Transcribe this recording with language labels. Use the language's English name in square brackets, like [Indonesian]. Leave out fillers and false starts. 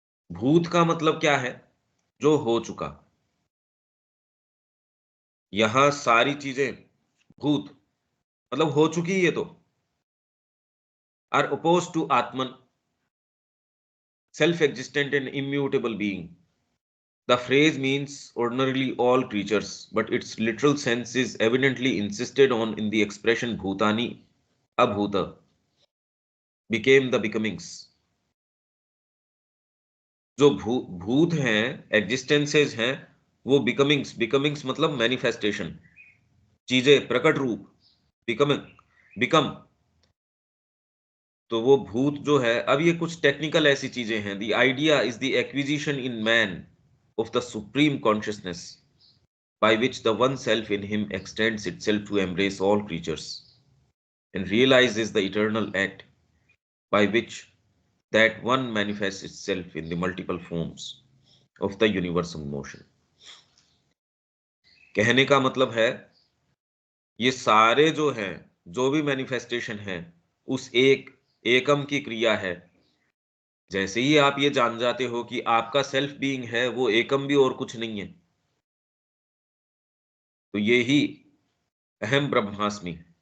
[Hindi] भूत का मतलब क्या है? जो हो चुका। यहां सारी चीजें भूत मतलब हो चुकी, ये तो [English] Are oppose to Atman, self existent and immutable being. The phrase means ordinarily all creatures, but its literal sense is evidently insisted on in the expression bhutani abhuta, became the becomings. [Hindi] जो भूत हैं, एग्जिस्टेंसेज हैं, वो बिकमिंग्स मतलब manifestation, चीजें, प्रकट रूप, becoming, become. तो वो भूत जो है, अब ये कुछ टेक्निकल ऐसी चीजें हैं। [English] The idea is the acquisition in man of the supreme consciousness, by which the one self in him extends itself to embrace all creatures and realizes the eternal act by which that one manifests itself in the multiple forms of the universal motion. [Hindi] कहने का मतलब है ये सारे जो हैं, जो भी मैनिफेस्टेशन है, उस एक एकम की क्रिया है। जैसे ही आप ये जान जाते हो कि आपका सेल्फ बीइंग है, वो एकम भी और कुछ नहीं है, तो ये ही अहम ब्रह्मास्मि।